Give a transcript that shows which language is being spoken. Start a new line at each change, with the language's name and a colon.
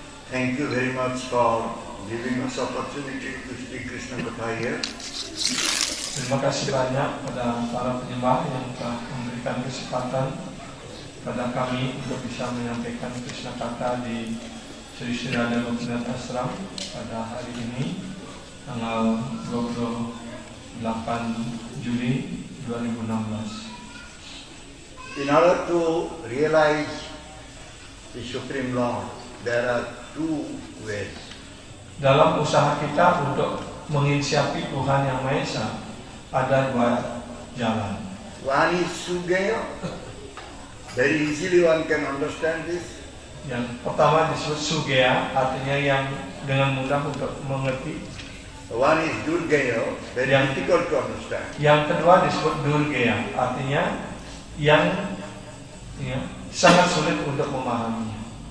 English: Thank you very much for giving us opportunity to speak Krishna Katha here.
Indonesian: Terima kasih banyak pada para penyembah yang telah memberikan kesempatan pada kami untuk bisa menyampaikan Krishna Katha di Sri Sri Radha Gopinath Ashram pada hari ini tanggal 28 Juli 2016.
English: In order to realize the Supreme Lord, there are two ways.
Indonesian: Dalam usaha kita untuk menginsiapi Tuhan Yang Maha Esa, ada dua jalan.
English: One is Sugaya. Very easily one can understand this.
Indonesian: Yang pertama disebut Sugaya, artinya yang dengan mudah untuk mengerti.
English: One is Durgaya, very difficult to understand.
Indonesian: Yang kedua disebut Durgaya, artinya yang sangat sulit untuk memahaminya.